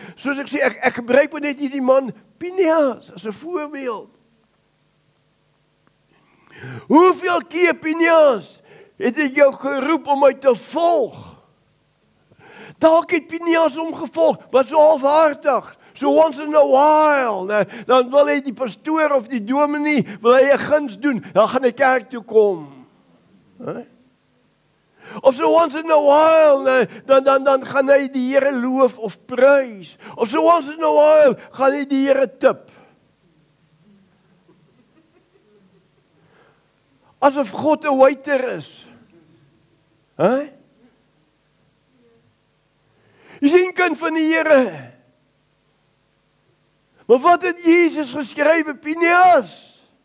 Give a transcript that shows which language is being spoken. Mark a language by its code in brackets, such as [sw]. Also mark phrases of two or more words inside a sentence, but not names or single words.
[af] Soos ek sê, ek gebruik net hierdie man Pinias as 'n voorbeeld. Hoeveel keer Pinias het ek jou geroep om my te volg? Dalk het Pinias hom gevolg, maar so halfhartig, [en] so once in a while, [af] dan wil hy die pastoor of die dominee, wil hy 'n guns doen, dan gaan hy kerk toe kom. [en] Of so once in a while, [af] dan gaan hy die Here loof of prys. [en] Of so once in a while, [af] gaan hy die Here tip. Asof God 'n waiter is. Jy sien kind van die Here. Maar wat het Jesus geskryf, Pinias?